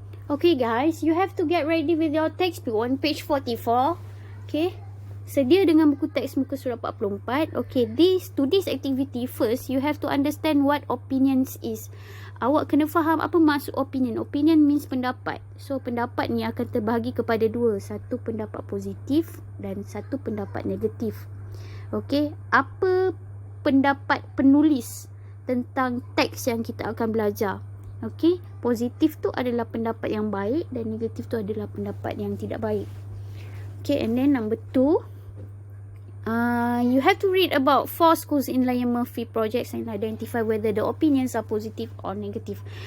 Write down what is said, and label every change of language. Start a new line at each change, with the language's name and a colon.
English: Okay guys, you have to get ready with your textbook on page 44.
Malay: Okay, sedia dengan buku teks muka surat 44.
English: Okay, to this activity first, you have to understand what opinions is.
Malay: Awak kena faham apa maksud opinion.
English: Opinion means
Malay: pendapat. So, pendapat ni akan terbahagi kepada 2. Satu pendapat positif dan satu pendapat negatif. Okey, apa pendapat penulis tentang teks yang kita akan belajar? Okey, positif tu adalah pendapat yang baik dan negatif tu adalah pendapat yang tidak baik.
English: Okay, and then number 2, you have to read about 4 schools in Liam Murphy projects and identify whether the opinions are positive or negative.